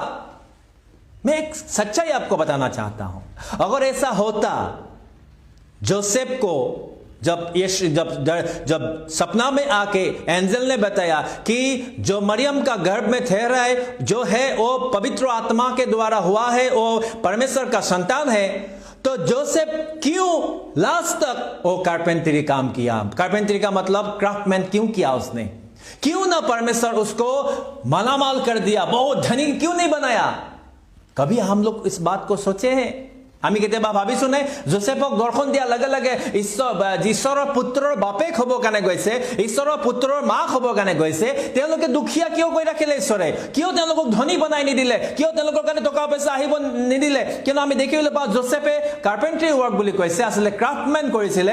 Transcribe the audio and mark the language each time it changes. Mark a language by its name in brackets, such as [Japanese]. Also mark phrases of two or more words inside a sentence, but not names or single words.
[Hindi] मैं एक सच्चाई आपको बताना चाहता हूं, अगर ऐसा होता, जोसेफ को जब सपना में आके एंजल ने बताया कि जो मरियम का गर्भ में ठहरा है जो है वो पवित्र आत्मा के द्वारा हुआ है, वो परमेश्वर का संतान है, तो जोसेफ क्यों लास्ट तक वो कारपेंटरी काम किया? कारपेंटरी का मतलब क्राफ्टमैन क्यों किया उसने? क्यों ना परमेश्वर उसको मालामाल कर दिया, बहुत धनी क्यों नहीं बनाया? कभी हम लोग इस बात को सोचे हैं? [Assamese] আমি কেতিয়াবা ভাবিছোঁ নে যোসেফক দৰ্শন দিয়া লগে লগে ঈশ্বৰৰ পুত্ৰৰ বাপেক হ'ব কাৰণে গৈছে, ঈশ্বৰৰ পুত্ৰৰ মাক হ'ব কাৰণে গৈছে, তেওঁলোকে দুখীয়া কিয় কৰি ৰাখিলে ঈশ্বৰে? কিয় তেওঁলোকক ধনী বনাই নিদিলে? কিয় তেওঁলোকৰ কাৰণে টকা পইচা আহিব নিদিলে? কিন্তু আমি দেখিবলৈ পাওঁ যোসেফে [English] carpentry work [Assamese] বুলি কৈছে, আচলতে ক্ৰাফ্টমেন কৰিছিলে।